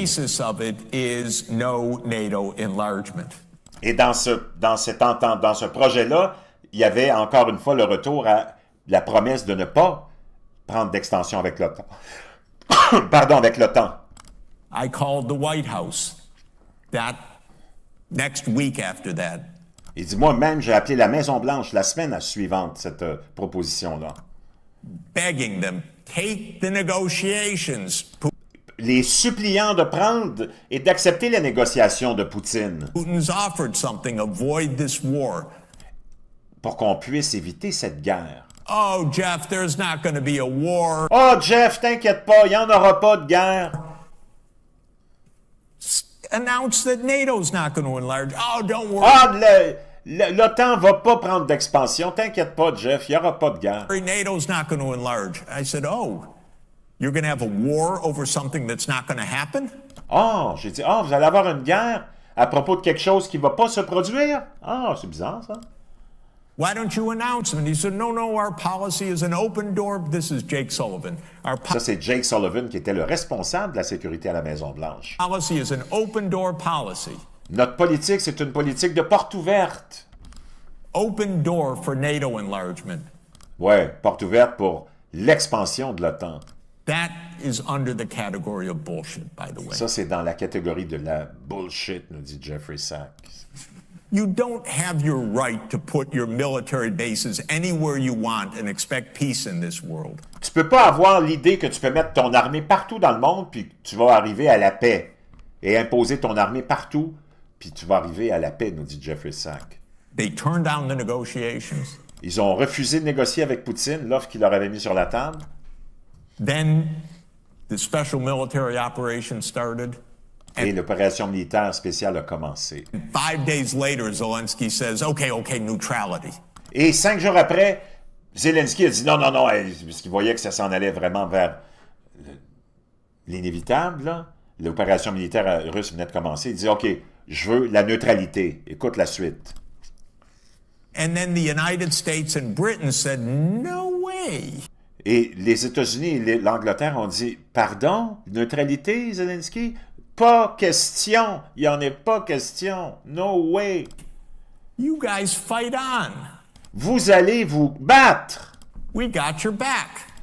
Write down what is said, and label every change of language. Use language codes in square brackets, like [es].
[en] basis of it is no NATO enlargement. [fr] Et dans ce projet-là, il y avait encore une fois le retour à la promesse de ne pas prendre d'extension avec l'OTAN. Pardon, avec l'OTAN. [en] I called the White House that next week after that. [fr] Il dit, moi-même, j'ai appelé la Maison-Blanche la semaine suivante, cette proposition-là. [en] Begging them, take the negotiations. [fr] Les suppliant de prendre et d'accepter les négociations de Poutine [en] Putin's offered something, avoid this war. [fr] pour qu'on puisse éviter cette guerre. [en] Oh, Jeff, there's not going to be a war. [fr] Oh, Jeff, t'inquiète pas, il n'y en aura pas de guerre. [en] Announce that NATO's not going to enlarge. Oh, don't worry. [fr] Ah, l'OTAN va pas prendre d'expansion. T'inquiète pas, Jeff, il n'y aura pas de guerre. [en] NATO's not going to enlarge. I said, oh, you're going to have a war over something that's not going to happen? [fr] Ah, j'ai dit, ah, vous allez avoir une guerre à propos de quelque chose qui ne va pas se produire? Ah, c'est bizarre, ça. [en] Why don't you announce them? And he said, no, our policy is an open door. This is Jake Sullivan. [fr] Ça, c'est Jake Sullivan qui était le responsable de la sécurité à la Maison-Blanche. [en] Policy is an open door policy. [fr] Notre politique, c'est une politique de porte ouverte. [en] Open door for NATO enlargement. [fr] Ouais, porte ouverte pour l'expansion de l'OTAN. [en] That is under the category of bullshit, by the way. [fr] Ça, c'est dans la catégorie de la bullshit, nous dit Jeffrey Sachs. [en] You don't have your right to put your military bases anywhere you want and expect peace in this world. [fr] Tu peux pas avoir l'idée que tu peux mettre ton armée partout dans le monde puis que tu vas arriver à la paix et imposer ton armée partout puis tu vas arriver à la paix, nous dit Jeffrey Sachs. [en] They turned down the negotiations. [fr] Ils ont refusé de négocier avec Poutine l'offre qu'il leur avait mis sur la table. [en] Then the special military operation started. [fr] Et l'opération militaire spéciale a commencé. [en] 5 days later, Zelensky says, okay, neutrality. [fr] Et 5 jours après, Zelensky a dit non, parce qu'il voyait que ça s'en allait vraiment vers l'inévitable, là. L'opération militaire russe venait de commencer. Il dit, OK, je veux la neutralité. Écoute la suite. [en] And then the United States and Britain said, no way. [fr] Et les États-Unis et l'Angleterre ont dit, pardon, neutralité, Zelensky? Pas question. Il n'y en est pas question. [en] No way. You guys fight on. [fr] Vous allez vous battre. [en] We got your back.